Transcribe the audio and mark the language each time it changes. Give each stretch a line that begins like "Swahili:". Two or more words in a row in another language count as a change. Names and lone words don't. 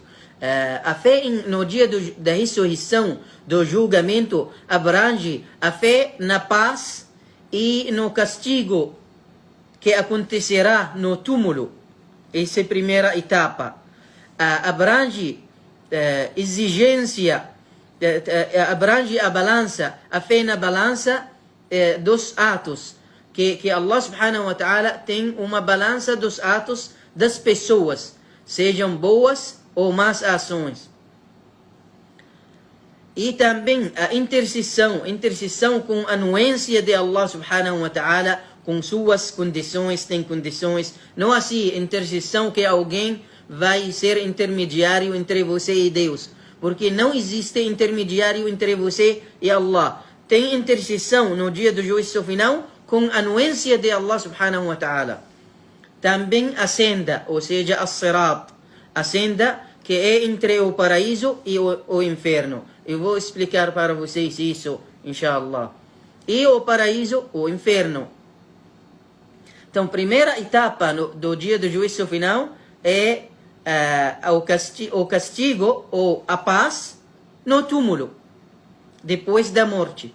Portuguese: A fé no dia da ressurreição, do julgamento, abrange a fé na paz e no castigo que acontecerá no túmulo. Essa é a primeira etapa. Abrange exigência, abrange a balança, a fé na balança dos atos. Que Allah
Arabic: سبحانه وتعالى
Portuguese: tem uma balança dos atos das pessoas, sejam boas ou más ações. E também a intercessão com a anuência de Allah
Arabic: سبحانه وتعالى,
Portuguese: com suas condições, tem condições. Não assim, intercessão que alguém vai ser intermediário entre você e Deus. Porque não existe intermediário entre você e Allah. Tem intercessão no dia do juízo final com a anuência de Allah
Arabic: سبحانه وتعالى.
Portuguese: Também a senda, ou seja, a sirat. A senda que é entre o paraíso e o inferno. Eu vou explicar para vocês isso,
Arabic: إن شاء الله.
Portuguese: E o paraíso, o inferno. Então, primeira etapa do dia do juízo final é o castigo ou a paz no túmulo, depois da morte.